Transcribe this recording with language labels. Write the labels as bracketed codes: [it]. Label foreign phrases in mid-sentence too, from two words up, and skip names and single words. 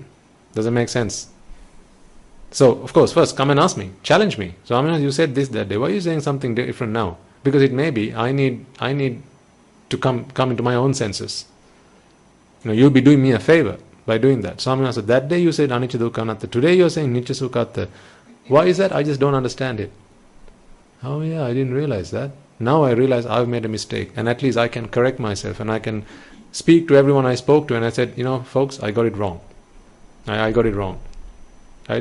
[en] Doesn't make sense. So, of course, first come and ask me, challenge me. So, you said this that day, why are you saying something different now? Because it may be, I need to come into my own senses. You'll be doing me a favor by doing that. So, I said, that day you said [pi] anicca dukkha anatta, [en] today you're saying [pi] nitya sukha atta. [en] Why is that? I just don't understand it. Oh yeah, I didn't realize that. Now I realize I've made a mistake, and at least I can correct myself, and I can speak to everyone I spoke to, and I said, folks, I got it wrong. I got it wrong. Right?